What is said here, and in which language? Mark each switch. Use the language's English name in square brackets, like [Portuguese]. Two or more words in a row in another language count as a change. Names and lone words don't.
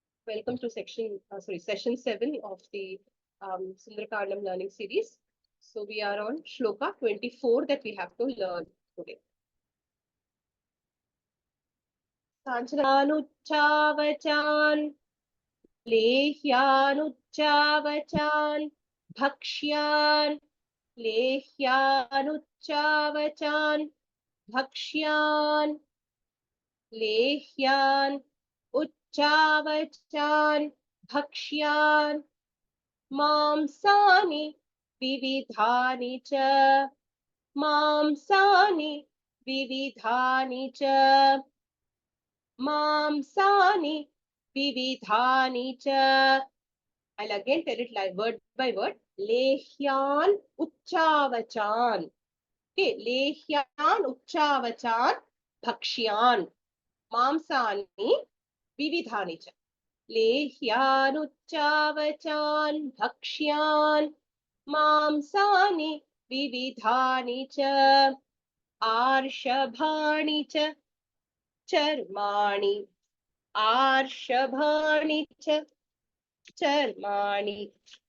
[English] Welcome to session 7 of the Sundarakandam learning series. So we are on Shloka 24 that we have to learn today. [Sanskrit] संचनानुच्चावचान्, लेह्यानुच्चावचान्, भक्ष्यान्, लेह्यानुच्चावचान्, भक्ष्यान्, लेह्यान्, उच्चावचान्, भक्ष्यान्, मांसानि, विविधानि च, मांसानि, विविधानि च, मांसानि, विविधानि च. [English] I'll again tell it like word by word. [Sanskrit] लेह्यान्, उच्चावचान्. Okay, लेह्यान्, उच्चावचान्, भक्ष्यान्. मांसानि, विविधानि च. लेह्यानुच्चावचान्, भक्ष्यान्, मांसानि, विविधानि च, आर्षभाणि च, चर्माणि, आर्षभाणि च, चर्माणि,